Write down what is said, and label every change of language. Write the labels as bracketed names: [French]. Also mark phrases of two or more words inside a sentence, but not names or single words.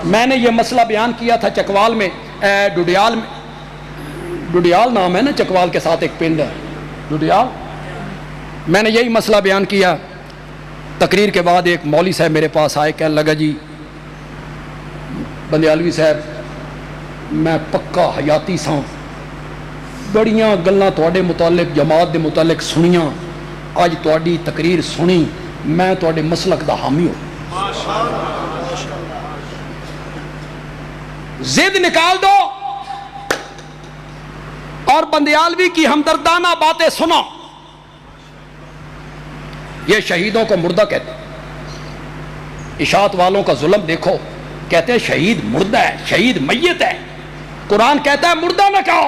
[Urdu] میں نے یہ مسئلہ بیان کیا تھا چکوال میں، ڈڈیال میں، ڈڈیال نام ہے نا چکوال کے ساتھ ایک پنڈ ہے ڈڈیال، میں نے یہی مسئلہ بیان کیا۔ تقریر کے بعد ایک مولوی صاحب میرے پاس آئے، کہنے لگا جی بندیالوی صاحب [Punjabi] میں پکا حیاتی ساں، بڑیاں گلاں تواڈے متعلق جماعت دے متعلق سنیاں، اج تواڈی تقریر سنی میں تواڈے مسلک دا حامی ہوں، [Urdu] ضد نکال دو اور بندیالوی کی ہمدردانہ باتیں سنو۔ یہ شہیدوں کو مردہ کہتے ہیں، اشاعت والوں کا ظلم دیکھو، کہتے ہیں شہید مردہ ہے، شہید میت ہے، قرآن کہتا ہے مردہ نہ کہو۔